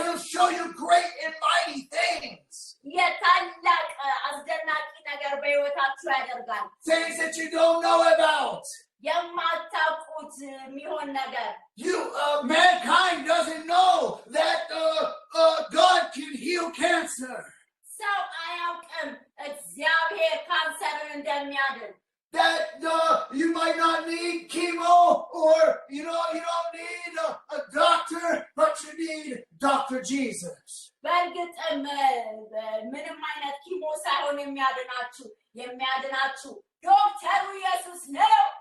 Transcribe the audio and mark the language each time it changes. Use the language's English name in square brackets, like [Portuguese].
[English] He'll show you great and mighty things. [Amharic] የታላቅ አስደናቂ ነገር በህይወታችሁ ያደርጋል [English] Things that you don't know about. [Amharic] የማታውቁት የሚሆን ነገር [English] Mankind doesn't know that God can heal cancer. [Amharic] ሰው አያውቅም እግዚአብሔር ካንሰርን እንደሚያድን [English] That you might not need chemo or you don't need a doctor, but you need Dr. Jesus. [Amharic] በእርግጥም ምንም አይነት ኪሞ ሳይሆን የሚያድናችሁ ዶክተሩ ኢየሱስ ነው